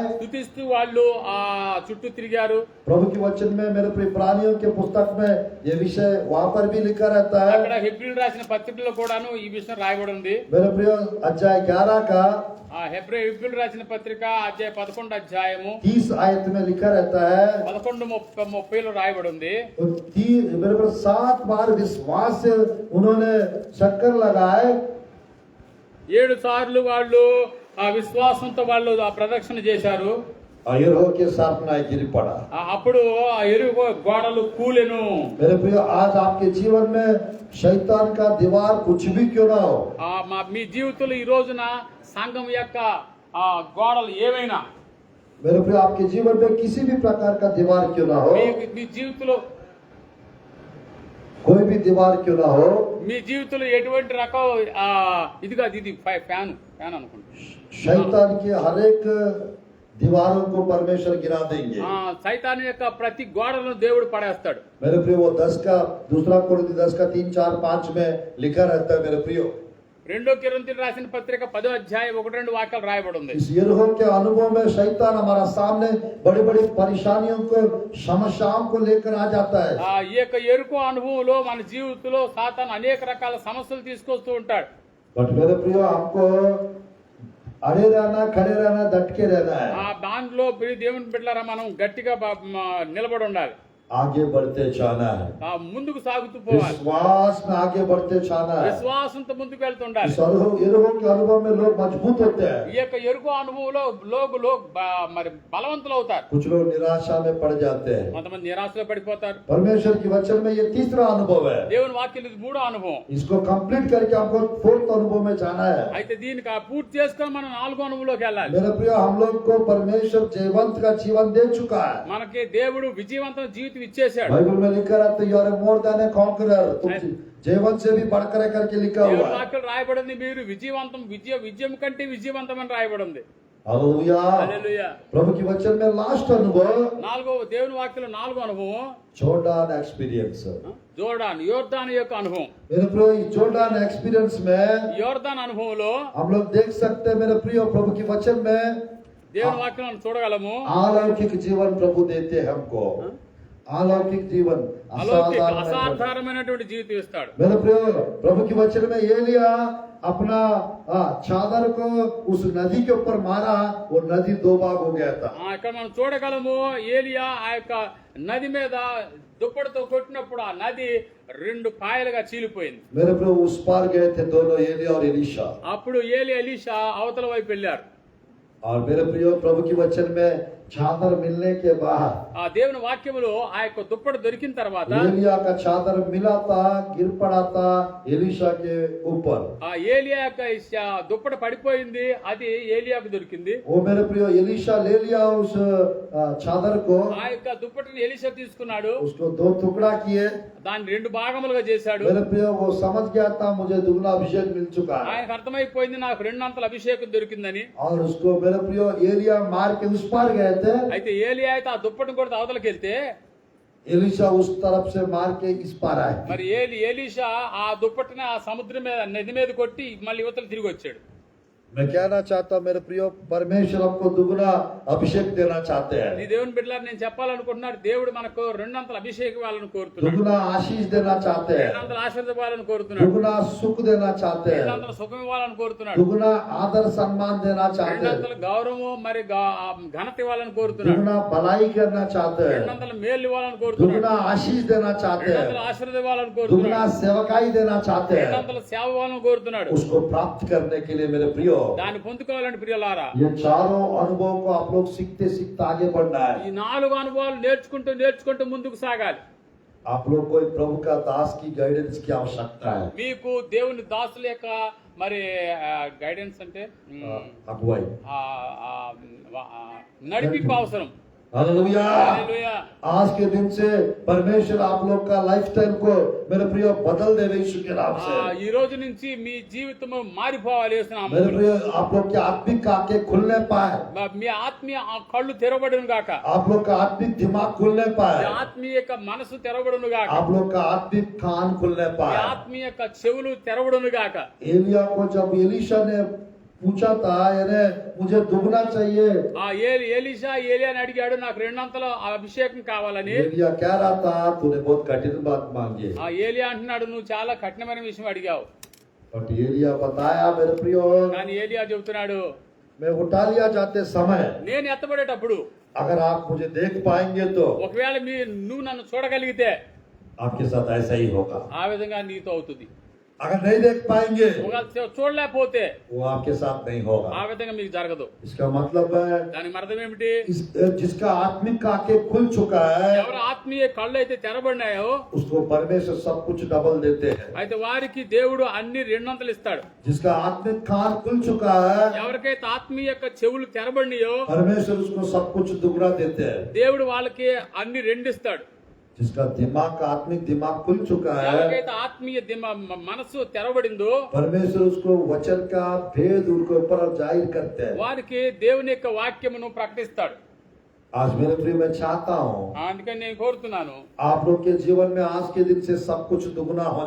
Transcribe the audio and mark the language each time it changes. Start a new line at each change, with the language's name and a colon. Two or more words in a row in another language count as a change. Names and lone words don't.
Telugu: స్తుతిస్తూ వాళ్ళు ఆ చుట్టూ తిరిగారు.
Hindi: प्रभु की वचन में मेरे प्रिय प्राणियों के पुस्तक में ये विषय वहां पर भी लिखा रहता है।
Telugu: అక్కడ హెబ్రీయులు రాసిన పత్రికలో కూడాను ఈ విషయం రాయబడి ఉంది.
Hindi: मेरे प्रिय अध्याय 11 का
Telugu: ఆ హెబ్రీయులు రాసిన పత్రిక అధ్యాయ 11 అధ్యాయము
Hindi: 30 आयत में लिखा रहता है।
Telugu: 11:30 రాయబడి ఉంది.
Hindi: मेरे पर 7 बार विश्वास से उन्होंने चक्कर लगाए।
Telugu: 7 సార్లు వాళ్ళు ఆ విశ్వాసంతో వాళ్ళు ఆ ప్రదక్షిణ చేశారు.
Hindi: यरीहो के सामने गिर पड़ा।
Telugu: అప్పుడు ఆ ఎరుగో గోడలు కూలెను.
Hindi: मेरे प्रिय आज आपके जीवन में शैतान का दीवार कुछ भी क्यों ना हो,
Telugu: మీ జీవితంలో ఈ రోజున సంఘం యొక్క ఆ గోడలు ఏవైనా,
Hindi: मेरे प्रिय आपके जीवन में किसी भी प्रकार का दीवार क्यों ना हो,
Telugu: మీ జీవితంలో
Hindi: कोई भी दीवार क्यों ना हो,
Telugu: మీ జీవితంలో ఎటువంటి రకం ఇది కాదు, ఇది ఫ్యాన్ అనుకుంటా.
Hindi: शैतान की हर एक दीवारों को परमेश्वर गिरा देंगे।
Telugu: సైతాను యొక్క ప్రతి గోడలను దేవుడు పడేస్తాడు.
Hindi: मेरे प्रिय वो 10 का 2 कोरिन्थी 10 का 3, 4, 5 में लिखा रहता है। मेरे प्रिय
Telugu: 2 కొరింథీయులకు రాసిన పత్రిక 10వ అధ్యాయం 1-2 వాక్యాలు రాయబడి ఉంది.
Hindi: इस यरीहो के अनुभव में शैतान हमारा सामने बड़ी बड़ी परेशानियों को, समस्याओं को लेकर आ जाता है।
Telugu: ఈ యొక్క ఎరుకో అనుభవంలో మన జీవితంలో సాతాను అనేక రకాల సమస్యలు తీసుకొస్తూ ఉంటాడు.
Hindi: बट मेरे प्रिय आपको अड़े रहना, खड़े रहना, डट के रहना है।
Telugu: దాంట్లో దేవుని బిడ్డలారా మనం గట్టిగా నిలబడి ఉండాలి.
Hindi: आगे बढ़ते जाना है,
Telugu: ముందుకు సాగుతూ పోవాలి.
Hindi: विश्वास में आगे बढ़ते जाना है।
Telugu: విశ్వాసంతో ముందుకు వెళ్తుండాలి.
Hindi: इस यरीहो के अनुभव में लोग मजबूत होते हैं।
Telugu: ఈ యొక్క ఎరుకో అనుభవంలో మరి బలవంతులు అవుతారు.
Hindi: कुछ लोग निराशा में पड़ जाते हैं।
Telugu: కొంతమంది నిరాశలో పడిపోతారు.
Hindi: परमेश्वर की वचन में ये तीसरा अनुभव है।
Telugu: దేవుని వాక్యం ఇది 3వ అనుభవం.
Hindi: इसको कंप्लीट करके हमको 4th अनुभव में जाना है।
Telugu: అయితే దీనికి పూర్తి చేసుకొని మనం 4వ అనుభవంలోకి వెళ్ళాలి.
Hindi: मेरे प्रिय हम लोग को परमेश्वर जयवंत का जीवन दे चुका है।
Telugu: మనకి దేవుడు విజయవంతమైన జీవితం ఇచ్చేశాడు.
Hindi: बाइबल में लिखा रहता है
English: you are more than a conqueror.
Hindi: तुम जयवंत से भी बढ़कर करके लिखा
Telugu: దేవుని
Hindi: हुआ है।
Telugu: వాక్యం రాయబడింది మీరు విజయం కంటే విజయవంతం అని రాయబడింది.
Hindi: हालेलुया।
Telugu: హల్లెలూయా.
Hindi: प्रभु की वचन में लास्ट अनुभव
Telugu: దేవుని వాక్యంలో 4వ అనుభవం
Hindi: जॉर्डन एक्सपीरियंस।
Telugu: యోర్దాను యొక్క అనుభవం.
Hindi: मेरे प्रिय जॉर्डन एक्सपीरियंस में
Telugu: యోర్దాను అనుభవంలో
Hindi: हम लोग देख सकते हैं मेरे प्रिय प्रभु की वचन में
Telugu: దేవుని వాక్యం చూడగలము.
Hindi: अलौकिक जीवन प्रभु देते हैं हमको। अलौकिक जीवन,
Telugu: అసాధారణమైనటువంటి జీవితం ఇస్తాడు.
Hindi: मेरे प्रिय प्रभु की वचन में एलिया अपना चादर को उस नदी के ऊपर मारा, वो नदी 2 भाग हो गया था।
Telugu: ఇక్కడ మనం చూడగలము ఏలియా ఆ యొక్క నది మీద దుప్పటితో కొట్టినప్పుడు ఆ నది 2 పాయలుగా చీలిపోయింది.
Hindi: मेरे प्रिय उस पार गए थे दोनों, एलिया और एलीशा।
Telugu: అప్పుడు ఎలీషా అవతల వైపు వెళ్ళారు.
Hindi: और मेरे प्रिय प्रभु की वचन में चादर मिलने के बाद
Telugu: ఆ దేవుని వాక్యములో ఆ యొక్క దుప్పటి దొరికిన తర్వాత
Hindi: एलिया का चादर मिला था, गिर पड़ा था एलीशा के ऊपर।
Telugu: ఆ ఏలియా యొక్క దుప్పటి పడిపోయింది, అది ఏలియాకు దొరికింది.
Hindi: वो मेरे प्रिय एलीशा ले लिया उस चादर को,
Telugu: ఆ యొక్క దుప్పటిని ఎలీషా తీసుకున్నాడు.
Hindi: उसको 2 टुकड़ा किए।
Telugu: దాన్ని రెండు భాగములుగా చేశాడు.
Hindi: मेरे प्रिय वो समझ गया था मुझे दुगना अभिषेक मिल चुका है
Telugu: ఆయనకు అర్థమైపోయింది నాకు రెండంతల అభిషేకం దొరికిందని.
Hindi: और उसको मेरे प्रिय एलिया मार के उस पार गए थे
Telugu: అయితే ఏలియా అయితే ఆ దుప్పటిని కూడా అవతలకి వెళ్తే
Hindi: एलिशा उस तरफ से मार के इस पार आए
Telugu: మరి ఎలీషా ఆ దుప్పటిని ఆ సముద్రం మీద నది మీద కొట్టి మళ్ళీ యువతలు తిరిగి వచ్చాడు.
Hindi: मैं कहना चाहता हूँ मेरे प्रिय परमेश्वर हमको दुगना अभिषेक देना चाहते
Telugu: ఈ
Hindi: हैं
Telugu: దేవుని బిడ్డలారా నేను చెప్పాలనుకుంటున్నాడు, దేవుడు మనకు రెండంతల అభిషేకం ఇవ్వాలని కోరుతున్నాడు,
Hindi: दुगना आशीष देना चाहते हैं
Telugu: రెండంతల ఆశీర్వాదం ఇవ్వాలని కోరుతున్నాడు,
Hindi: दुगना सुख देना चाहते हैं
Telugu: రెండంతల సుఖం ఇవ్వాలని కోరుతున్నాడు,
Hindi: दुगना आदर सम्मान देना चाहते हैं
Telugu: రెండంతల గౌరవము మరి ఘనత ఇవ్వాలని కోరుతున్నాడు,
Hindi: दुगना भलाई करना चाहते हैं
Telugu: రెండంతల మేలు ఇవ్వాలని కోరుతున్నాడు,
Hindi: दुगना आशीष देना चाहते
Telugu: రెండంతల
Hindi: हैं
Telugu: ఆశీర్వాదం ఇవ్వాలని
Hindi: दुगना
Telugu: కోరుతున్నాడు,
Hindi: सेवकाई देना चाहते हैं
Telugu: రెండంతల సేవ ఇవ్వాలని కోరుతున్నాడు.
Hindi: उसको प्राप्त करने के लिए मेरे प्रियो
Telugu: దాన్ని పొందుకోవాలంటే ప్రియులారా
Hindi: ये चारों अनुभव को आप लोग सीखते सीखते आगे बढ़ना
Telugu: ఈ
Hindi: है
Telugu: 4 అనుభవాలు నేర్చుకుంటూ ముందుకు సాగాలి.
Hindi: आप लोग को एक प्रभु का दास की गाइडेंस की आवश्यकता है
Telugu: మీకు దేవుని దాసుల యొక్క మరి గైడెన్స్ అంటే
Hindi: अगुवाई
Telugu: ఆ, ఆ, ఆ, నడిపింపు అవసరం.
Hindi: हालेलुया
Telugu: హల్లెలూయా.
Hindi: आज के दिन से परमेश्वर आप लोग का लाइफस्टाइल को मेरे प्रिय बदल दे यीशु के नाम से
Telugu: ఈ రోజు నుంచి మీ జీవితం మారిపోవాలి యేసు
Hindi: मेरे
Telugu: నామములో.
Hindi: प्रिय आप लोग के आत्मिक आंखें खुलने पाए
Telugu: మీ ఆత్మీయ కళ్ళు తెరవబడును గాక,
Hindi: आप लोग का आत्मिक दिमाग खुलने
Telugu: మీ
Hindi: पाए
Telugu: ఆత్మీయ యొక్క మనసు తెరవబడును గాక,
Hindi: आप लोग का आत्मिक कान खुलने
Telugu: మీ
Hindi: पाए
Telugu: ఆత్మీయ యొక్క చెవులు తెరవబడును గాక.
Hindi: एलिया को जब एलीशा ने पूछा था यानी मुझे दुगना चाहिए
Telugu: ఎలీషా ఏలియాని అడిగాడు, నాకు రెండంతల అభిషేకం కావాలని.
Hindi: एलिया कह रहा था तूने बहुत कठिन बात मांगी
Telugu: ఆ ఏలియా అంటున్నాడు, నువ్వు చాలా కఠినమైన విషయం అడిగావు.
Hindi: बट एलिया बताया मेरे प्रियो
Telugu: కానీ ఏలియా చెబుతున్నాడు,
Hindi: मैं उठा लिया जाते समय
Telugu: నేను ఎత్తబడేటప్పుడు
Hindi: अगर आप मुझे देख पाएंगे तो
Telugu: ఒకవేళ నువ్వు నన్ను చూడగలిగితే
Hindi: आपके साथ ऐसा ही होगा
Telugu: ఆ విధంగా నీతో అవుతుంది.
Hindi: अगर नहीं देख पाएंगे
Telugu: ఒకవేళ చూడలేకపోతే
Hindi: वो आपके साथ नहीं होगा
Telugu: ఆ విధంగా మీకు జరగదు.
Hindi: इसका मतलब है
Telugu: దానికి అర్థం ఏమిటి?
Hindi: जिसका आत्मिक आंखें खुल चुका है
Telugu: ఎవరు ఆత్మీయ కళ్ళు అయితే తెరబడినాయో
Hindi: उसको परमेश्वर सब कुछ डबल देते हैं
Telugu: అయితే వారికి దేవుడు అన్ని రెండంతలు ఇస్తాడు.
Hindi: जिसका आत्मिक कान खुल चुका है
Telugu: ఎవరికైతే ఆత్మీయ యొక్క చెవులు తెరబడినాయో
Hindi: परमेश्वर उसको सब कुछ दुगना देते हैं
Telugu: దేవుడు వాళ్ళకి అన్ని రెండిస్తాడు.
Hindi: जिसका दिमाग का आत्मिक दिमाग खुल चुका है
Telugu: ఎవరికైతే ఆత్మీయ మనసు తెరబడిందో
Hindi: परमेश्वर उसको वचन का भेद उनके ऊपर जाहिर करते हैं
Telugu: వారికి దేవుని యొక్క వాక్యమును ప్రకటిస్తాడు.
Hindi: आज मेरे प्रिय मैं चाहता हूँ
Telugu: అందుకని నేను కోరుతున్నాను,
Hindi: आप लोग के जीवन में आज के दिन से सब कुछ दुगना होने